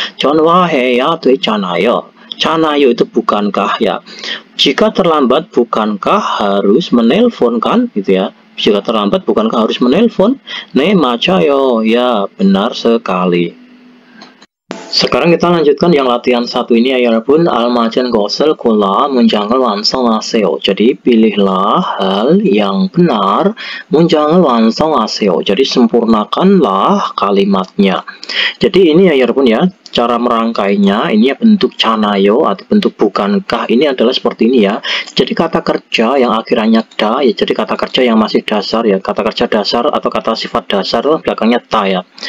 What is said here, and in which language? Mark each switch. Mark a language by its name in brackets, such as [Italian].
[Korean] 전화해야 되잖아요. [Indonesian] canayo itu bukankah ya. Jika terlambat bukankah harus menelpon kan gitu ya. Jika terlambat bukankah harus menelpon? [Korean] 네 맞아요. [Indonesian] Ya, benar sekali. Sekarang kita lanjutkan yang latihan satu ini ya 여러분. [Korean] 알맞은 것을 골라 문장을 완성하세요. [Indonesian] Jadi pilihlah hal yang benar, [Korean] 문장을 완성하세요. [Indonesian] Jadi sempurnakanlah kalimatnya. Jadi ini ya 여러분 ya, cara merangkainya ini ya bentuk canayo atau bentuk bukankah ini adalah seperti ini ya. Jadi kata kerja yang akhirnya da ya, jadi kata kerja yang masih dasar ya, kata kerja dasar atau kata sifat dasar belakangnya ta ya.